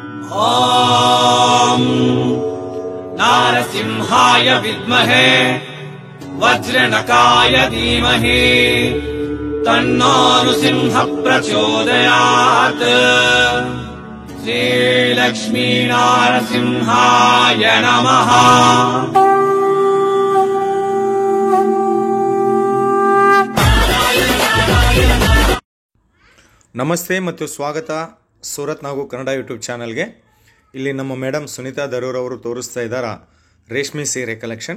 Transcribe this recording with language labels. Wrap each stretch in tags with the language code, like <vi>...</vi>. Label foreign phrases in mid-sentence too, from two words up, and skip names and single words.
<sa>ॐ नारसिंहाय विद्महे वज्रनकाय धीमहि तन्नो नृसिंह प्रचोदयात्। श्रीलक्ष्मी नारसिंहाय नमः।</sa> <kn>ನಮಸ್ತೆ ಮತ್ತು ಸ್ವಾಗತ ಸೂರತ್ ನಾವು ಕನ್ನಡ ಯೂಟ್ಯೂಬ್ ಚಾನಲ್ಗೆ. ಇಲ್ಲಿ ನಮ್ಮ ಮೇಡಮ್ ಸುನೀತಾ ದರೂರ್ ಅವರು ತೋರಿಸ್ತಾ ಇದ್ದಾರೆ ರೇಷ್ಮೆ ಸೀರೆ ಕಲೆಕ್ಷನ್.</kn>